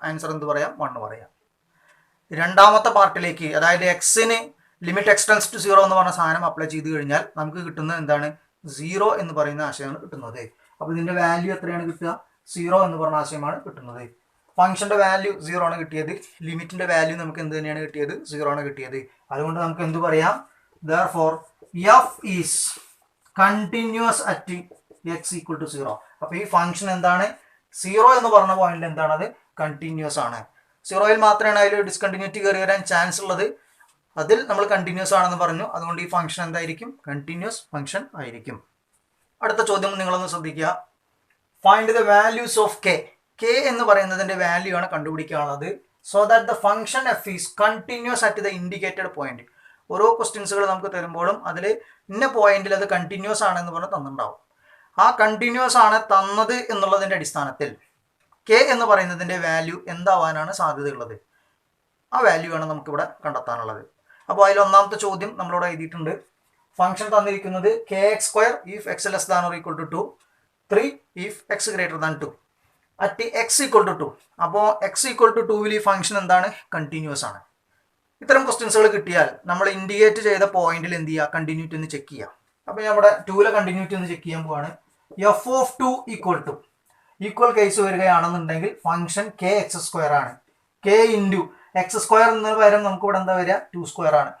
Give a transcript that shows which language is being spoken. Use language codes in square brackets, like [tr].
[ml] Answer എന്ത് പറയാം, 1 പറയാം. രണ്ടാമത്തെ പാർട്ടിലേക്ക്, അതായത് എക്സിന് ലിമിറ്റ് x ടെൻസ് ടു 0 എന്ന് പറഞ്ഞ സാധനം അപ്ലൈ ചെയ്ത് കഴിഞ്ഞാൽ നമുക്ക് കിട്ടുന്നത് എന്താണ്, 0 എന്ന് പറയുന്ന ആശയമാണ് കിട്ടുന്നത്. അപ്പോൾ ഇതിൻ്റെ വാല്യൂ എത്രയാണ് കിട്ടുക, 0 എന്ന് പറഞ്ഞ ആശയമാണ് കിട്ടുന്നത്. ഫംഗ്ഷൻ്റെ വാല്യൂ 0 ആണ് കിട്ടിയത്. ലിമിറ്റിൻ്റെ വാല്യൂ നമുക്ക് എന്ത് തന്നെയാണ് കിട്ടിയത്, 0 ആണ് കിട്ടിയത്. അതുകൊണ്ട് നമുക്ക് എന്ത് പറയാം, [en] therefore f is continuous at x equal to 0. [ml] അപ്പോൾ ഈ ഫംഗ്ഷൻ എന്താണ്, 0 എന്ന് പറഞ്ഞ പോയിന്റിൽ എന്താണ്, അത് കണ്ടിന്യൂസ് ആണ്. 0യിൽ മാത്രമാണ് അതിൽ ഡിസ്കണ്ടിന്യൂറ്റി കയറി വരാൻ ചാൻസ് ഉള്ളത്. അതിൽ നമ്മൾ കണ്ടിന്യൂസ് ആണെന്ന് പറഞ്ഞു. അതുകൊണ്ട് ഈ ഫംഗ്ഷൻ എന്തായിരിക്കും, കണ്ടിന്യൂസ് ഫംഗ്ഷൻ ആയിരിക്കും. അടുത്ത ചോദ്യം നിങ്ങളൊന്ന് ശ്രദ്ധിക്കുക. [en] Find the values of k. [ml] k എന്ന് പറയുന്നതിൻ്റെ വാല്യൂ ആണ് കണ്ടുപിടിക്കാനുള്ളത്. [en] So that the function f is continuous at the indicated point. [ml] ഓരോ ക്വസ്റ്റ്യൻസുകൾ നമുക്ക് തരുമ്പോഴും അതിൽ ഇന്ന പോയിന്റിൽ അത് കണ്ടിന്യൂസ് ആണെന്ന് പറഞ്ഞ് തന്നിട്ടുണ്ടാവും. ആ കണ്ടിന്യൂസ് ആണ് തന്നത് എന്നുള്ളതിൻ്റെ അടിസ്ഥാനത്തിൽ k എന്ന് പറയുന്നതിൻ്റെ വാല്യൂ എന്താവാനാണ് സാധ്യതയുള്ളത്, ആ വാല്യൂ ആണ് നമുക്കിവിടെ കണ്ടെത്താനുള്ളത്. അപ്പോൾ അതിൽ ഒന്നാമത്തെ ചോദ്യം നമ്മളിവിടെ എഴുതിയിട്ടുണ്ട്. ഫംഗ്ഷൻ തന്നിരിക്കുന്നത് [en] kx² if x less than or equal to 2, 3 if x greater than 2 at x equal to 2. [ml] അപ്പോൾ x equal to 2 ഈ ഫംഗ്ഷൻ എന്താണ്, കണ്ടിന്യൂസ് ആണ്. ഇത്തരം ക്വസ്റ്റ്യൻസുകൾ കിട്ടിയാൽ നമ്മൾ ഇൻഡിക്കേറ്റ് ചെയ്ത പോയിന്റിൽ എന്ത് ചെയ്യുക, കണ്ടിന്യൂറ്റി ഒന്ന് ചെക്ക് ചെയ്യാം. അപ്പോൾ ഞാൻ ഇവിടെ 2ലെ കണ്ടിന്യൂറ്റി ഒന്ന് ചെക്ക് ചെയ്യാൻ പോവാണ്. എഫ് ഓഫ് 2 ഈക്വൽ കേസ് വരികയാണെന്നുണ്ടെങ്കിൽ ഫംഗ്ഷൻ കെ എക്സ് സ്ക്വയർ ആണ്. കെ ഇൻറ്റു എക്സ് സ്ക്വയർ എന്നതിന് പകരം നമുക്ക് ഇവിടെ എന്താ വരിക, 2 സ്ക്വയർ ആണ്.